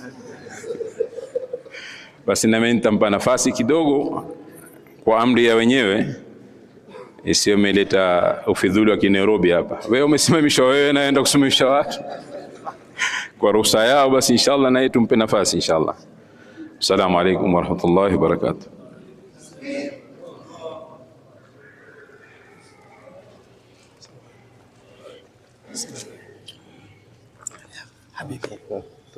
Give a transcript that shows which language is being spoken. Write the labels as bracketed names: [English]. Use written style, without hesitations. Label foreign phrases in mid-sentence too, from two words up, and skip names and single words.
[Swahili] Basi na mimi nitampa nafasi kidogo kwa amri ya wenyewe, isiyo meleta ufidhuli wa Kinairobi hapa. Wewe umesimamishwa, wewe naenda kusimamisha watu kwa ruhusa yao, basi inshallah na yetu tumpe nafasi inshallah. [Arabic] السلام عليكم ورحمة الله وبركاته. حبيبي